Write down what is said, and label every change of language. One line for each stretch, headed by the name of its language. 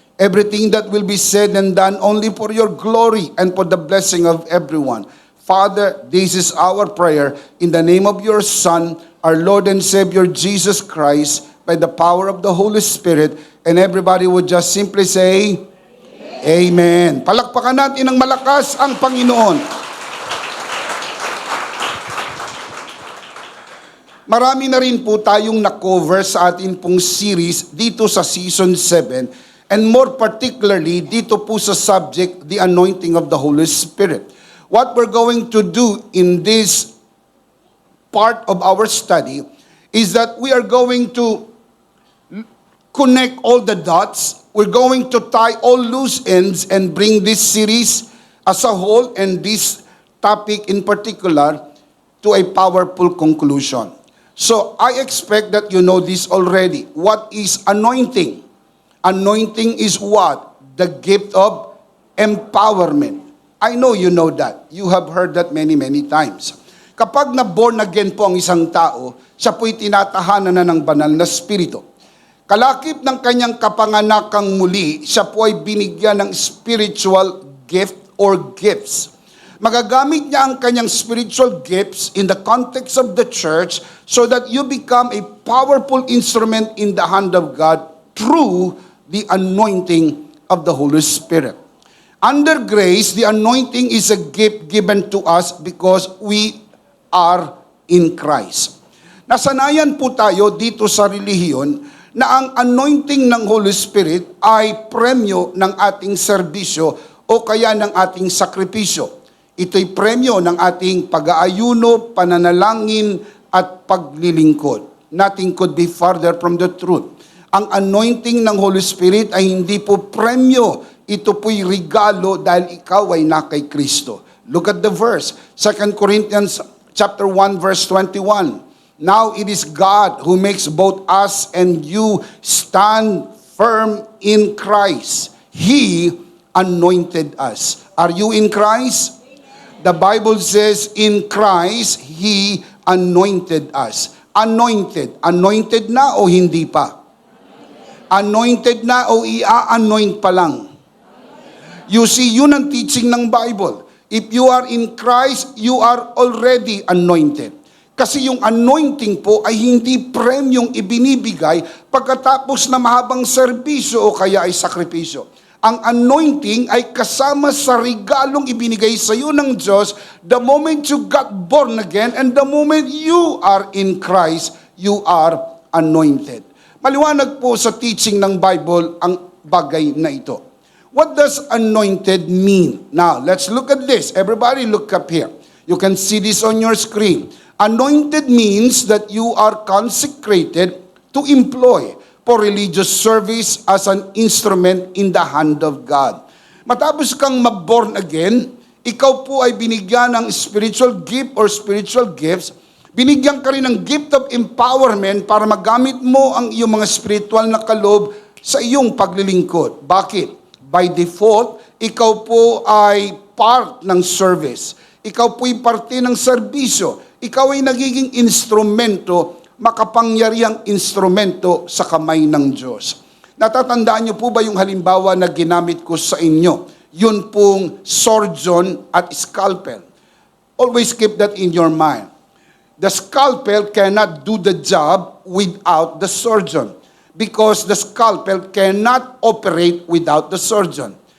English: Everything that will be said and done only for your glory and for the blessing of everyone. Father, this is our prayer in the name of your Son, our Lord and Savior Jesus Christ, by the power of the Holy Spirit. And everybody would just simply say, Amen.
Filipino: Palakpakan natin ng malakas ang Panginoon. Marami na rin po tayong na-cover sa atin pong series dito sa Season 7,
English: and more particularly
Filipino: dito po sa subject,
English: the anointing of the Holy Spirit. What we're going to do in this part of our study is that we are going to connect all the dots. We're going to tie all loose ends and bring this series as a whole and this topic in particular to a powerful conclusion. So I expect that you know this already. What is anointing? Anointing is what? The gift of empowerment. I know you know that. You have heard that many, many times.
Filipino: Kapag na-born again po ang isang tao, siya po'y tinatahanan na ng banal na spirito. Kalakip ng kanyang kapanganakang muli, siya po ay binigyan ng
English: spiritual gift or gifts.
Filipino: Magagamit niya ang kanyang
English: spiritual gifts in the context of the church so that you become a powerful instrument in the hand of God through the anointing of the Holy Spirit. Under grace, the anointing is a gift given to us because we are in Christ.
Filipino: Nasanayan po tayo dito sa relihiyon na ang anointing ng Holy Spirit ay premyo ng ating serbisyo o kaya ng ating sakripisyo. Ito'y premyo ng ating pag-aayuno, pananalangin at paglilingkod.
English: Nothing could be farther from the truth.
Filipino: Ang anointing ng Holy Spirit ay hindi po premyo. Ito po'y regalo dahil ikaw ay na kay Kristo.
English: Look at the verse. 2 Corinthians chapter 1 verse 21. Now it is God who makes both us and you stand firm in Christ. He anointed us. Are you in Christ? The Bible says in Christ, He anointed us.
Filipino: Anointed. Anointed na o hindi pa? Anointed na o i-anoint pa lang?
English: You see,
Filipino: yun ang
English: teaching ng Bible. If you are in Christ, you are already anointed.
Filipino: Kasi yung anointing po ay hindi premyong ibinibigay pagkatapos na mahabang serbisyo o kaya ay sakripisyo. Ang anointing ay kasama sa regalong ibinigay sa iyo ng Diyos
English: the moment you got born again and the moment you are in Christ, you are anointed.
Filipino: Maliwanag po sa teaching ng Bible ang bagay na ito.
English: What does anointed mean? Now, let's look at this. Everybody look up here. You can see this on your screen. Anointed means that you are consecrated to employ for religious service as an instrument in the hand of God.
Filipino: Matapos kang mag-born again, ikaw po ay binigyan ng spiritual gift or spiritual gifts. Binigyan ka rin ng
English: gift of empowerment
Filipino: para magamit mo ang iyong mga spiritual na kaloob sa iyong paglilingkod. Bakit?
English: By default,
Filipino: ikaw po ay part ng service. Ikaw po ay parte ng serbisyo. Ikaw ay nagiging instrumento, makapangyarihang instrumento sa kamay ng Diyos. Natatandaan niyo po ba yung halimbawa na ginamit ko sa inyo? Yun pong
English: surgeon at scalpel. Always keep that in your mind. The scalpel cannot do the job without the surgeon because the scalpel cannot operate without the surgeon.